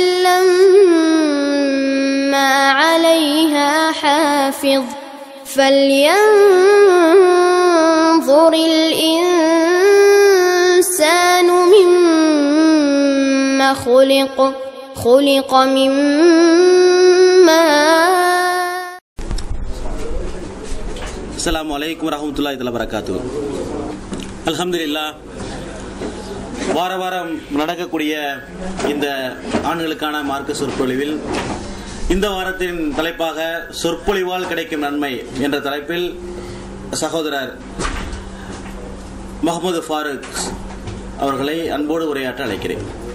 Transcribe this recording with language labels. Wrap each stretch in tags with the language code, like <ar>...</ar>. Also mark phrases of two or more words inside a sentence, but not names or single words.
<ar>لما عليها حافظ فلينظر الإنسان مما خلق من ماء. السلام عليكم ورحمة الله تعالى وبركاته.</ar> <ta>அல்ஹம்துலில்லாஹ், வார வாரம் நடக்கக்கூடிய இந்த ஆண்களுக்கான மார்க்க சொற்பொழிவில் இந்த வாரத்தின் தலைப்பாக சொற்பொழிவால் கிடைக்கும் நன்மை என்ற தலைப்பில் சகோதரர் முகமது ஃபாரூக் அவர்களை அன்போடு உரையாற்ற அழைக்கிறேன்.</ta>